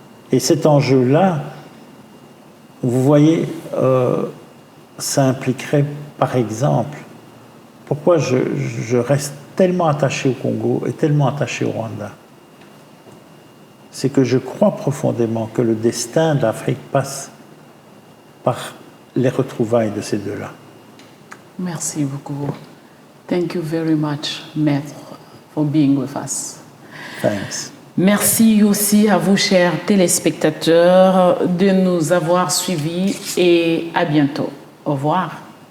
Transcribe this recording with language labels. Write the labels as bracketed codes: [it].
[fr] Et cet enjeu-là, vous voyez, ça impliquerait, par exemple, pourquoi je reste tellement attaché au Congo et tellement attaché au Rwanda. C'est que je crois profondément que le destin de l'Afrique passe par les retrouvailles de ces deux-là. Merci beaucoup. [en] Thank you very much, Maître, for being with us. Thanks. [fr] Merci aussi à vous, chers téléspectateurs, de nous avoir suivis et à bientôt. Au revoir.